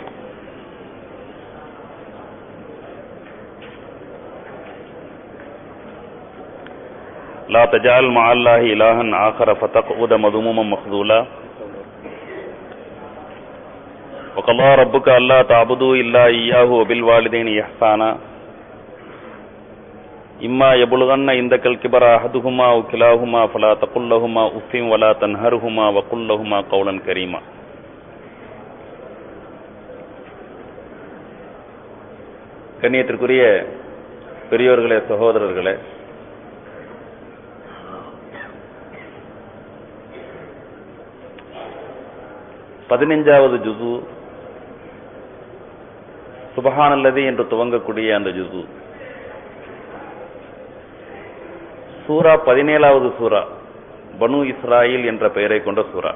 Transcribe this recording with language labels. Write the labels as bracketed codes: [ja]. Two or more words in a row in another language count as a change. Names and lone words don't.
[ar] لا تجعل مع الله إلها آخر فتقعد مذموما مخذولا وقضى ربك ألا تعبدوا إلا إياه وبالوالدين إحسانا إما يبلغن عندك الكبر أحدهما أو كلاهما فلا تقل لهما أف ولا تنهرهما وقل لهما قولا كريما. [ta] கண்ணியத்திற்குரிய பெரியோர்களே, சகோதரர்களே, பதினைஞ்சாவது ஜுஸு சுபஹானல்லதி என்று துவங்கக்கூடிய அந்த ஜுஸு சூரா 17வது சூரா பனு இஸ்ராயில் என்ற பெயரை கொண்ட சூரா.